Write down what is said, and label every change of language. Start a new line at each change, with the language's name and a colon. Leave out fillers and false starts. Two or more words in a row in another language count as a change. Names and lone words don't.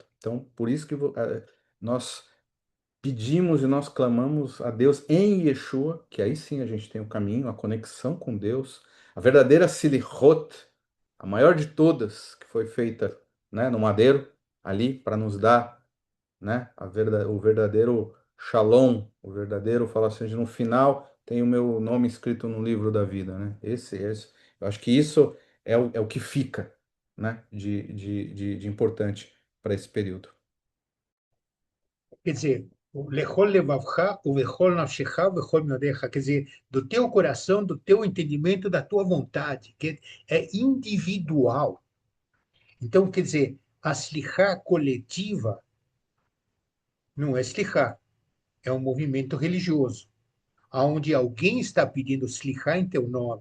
Portuguese: Então, por isso que nós pedimos e nós clamamos a Deus em Yeshua, que aí sim a gente tem o caminho, a conexão com Deus, a verdadeira Silihot, a maior de todas, que foi feita, né, no madeiro, ali, para nos dar, né, o verdadeiro Shalom, o verdadeiro, fala assim, no final tem o meu nome escrito no livro da vida, né? Esse. Eu acho que isso é o que fica, né, de importante para esse período.
Hebrew: Quer dizer, o לכל לבבך, o ובכל נפשך, o ובכל מאודך,
Portuguese: quer dizer, do teu coração, do teu entendimento, da tua vontade, que é individual. Então, quer dizer, a slichá coletiva não é slichá, é um movimento religioso, onde alguém está pedindo slichá em teu nome.